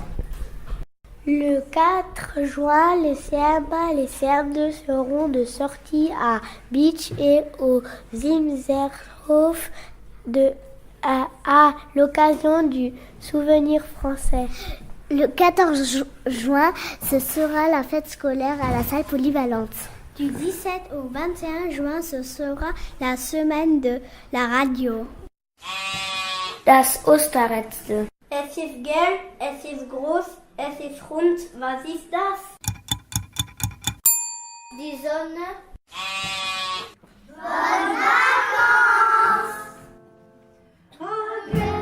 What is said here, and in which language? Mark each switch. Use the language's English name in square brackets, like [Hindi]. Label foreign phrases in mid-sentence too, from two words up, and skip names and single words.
[French] Le 4 juin, les CM1 et les CM2 seront de sortie à Beach et au Zimzerhof à l'occasion du souvenir français. Le 14 juin, ce sera la fête scolaire à la salle polyvalente. Du 17 au 21 juin, ce sera la semaine de la radio. [German] Das Osterrätsel. Es ist gelb, es ist groß, es ist rund. Was ist das? Die Sonne. [French] Bonnes vacances!